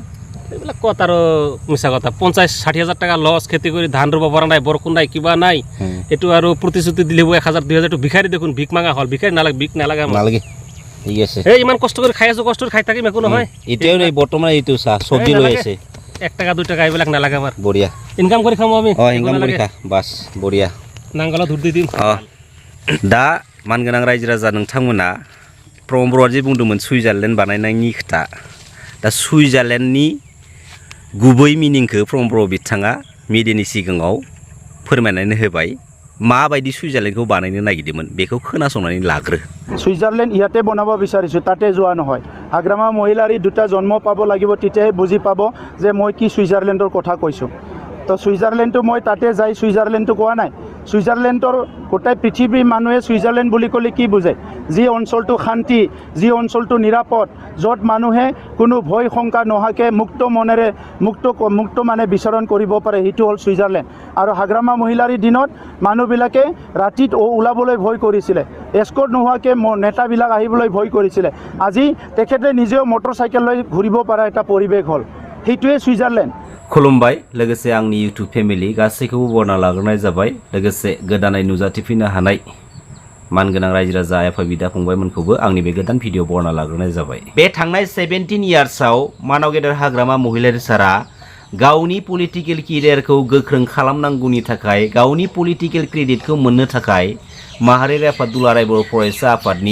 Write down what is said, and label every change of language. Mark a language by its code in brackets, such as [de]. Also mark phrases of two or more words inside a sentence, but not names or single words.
[as] এইবিলাক কথা আৰু মিছা কথা 50-60 হাজাৰ টাকা লছ খেতি কৰি ধান ৰুব পৰা নাই বৰষুণ নাই কিবা নাই এটো আৰু প্ৰতিশ্ৰুতি দিলে 1000-2000 টো ভিখাৰী দেখোন ভিক মাঙা হল ভিখাৰী নালাগে ভিক নালাগে নালাগে ঠিক আছে এই ইমান কষ্ট কৰি খাই আছো কষ্ট কৰি খাই থাকিম একো নহয় এতিয়াও এই বৰ্তমান এইটো চা সবজি লৈ আছে 1 টাকা 2 টাকা এইবিলাক নালাগে আমাৰ বঢ়িয়া ইনকাম কৰি খাম আমি ইনকাম কৰি খা বাস বঢ়িয়া নাংগলা ধুৰ দি দিম [brx] दा मानगोनां रायजो राजा नोंथांमोना प्रमोद बर'आ जे बुंदोंमोन सुइजारलेण्ड बानायनायनि खोथा दा सुइजारलेण्डनि गुबै मिनिंखौ प्रमोद बर' बिथाङा मिडियानि सिगाङाव फोरमायनानै होबाय माबायदि सुइजारलेण्डखौ बानायनो नागिरदोंमोन बेखौ खोनासंनानै लाग्रो [as] सुइजारलेण्ड ইয়াতে বনাব বিচাৰিছো তাতে যোৱা নহয় আগ্ৰামা মহিলাৰ দুটা জন্ম পাব লাগিব তেতিয়াহে বুজি পাব যে মই কি সুইজাৰলেণ্ডৰ কথা কৈছো তো সুইজাৰলেণ্ডটো মই তাতে যাই সুইজাৰলেণ্ডটো কোৱা নাই সুইজাৰলেণ্ডৰ গোটেই পৃথিৱীৰ মানুহে সুইজাৰলেণ্ড বুলি ক'লে কি বুজে যি অঞ্চলটো শান্তি যি অঞ্চলটো নিৰাপদ য'ত মানুহে কোনো ভয় শংকা নোহাকে মুক্ত মনেৰে মুক্ত মানে বিচৰণ কৰিব পাৰে সেইটো হ'ল সুইজাৰলেণ্ড আৰু হাগ্ৰামা মহিলাৰ দিনত মানুহবিলাকে ৰাতিত ওলাবলৈ ভয় কৰিছিলে এস্কৰ্ট নোহোৱাকৈ নেতাবিলাক আহিবলৈ ভয় কৰিছিলে আজি তেখেতে নিজেও মটৰচাইকেল লৈ ঘূৰিব পৰা এটা পৰিৱেশ হ'ল সেইটোৱে সুইজাৰলেণ্ড [brx] खुलुमबाय लोगोसे आंनि इउट्यूब फेमिलि गासैखौबो बरना लाग्रोनाय जाबाय लोगोसे गोदानै नुजाथिफैनो हानाय मानगोनां रायजो राजा आफा बिदा फंबायमोनखौबो आंनि बे गोदान भिडिअ बरना लाग्रोनाय जाबाय बे थांनाय 17 इयार्सआव मानाव गेदेर हाग्रामा महिलारि सारा गावनि पलिटिकेल केरियारखौ गोख्रों खालामनांगौनि थाखाय गावनि पलिटिकेल क्रेडिटखौ मोननो थाखाय माहारियारि आफाद दुलाराय बर' फरायसा आफादनि